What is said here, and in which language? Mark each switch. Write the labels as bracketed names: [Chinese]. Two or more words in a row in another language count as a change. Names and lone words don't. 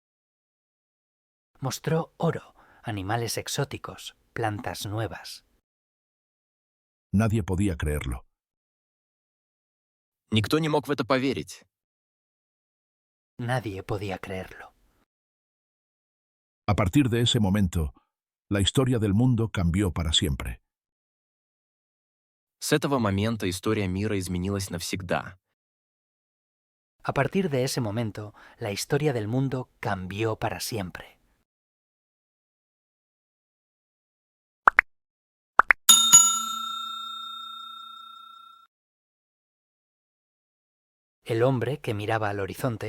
[Spanish] Mostró oro, animales exóticos, plantas nuevas. Nadie podía creerlo. [Russian] Никто не мог в это поверить. [Spanish] Nadie podía creerlo. A partir de ese momento, la historia del mundo cambió para siempre. [Russian] С этого момента история мира изменилась навсегда. [Spanish] A partir de ese momento, la historia del mundo cambió para siempre. El hombre que miraba al horizonte.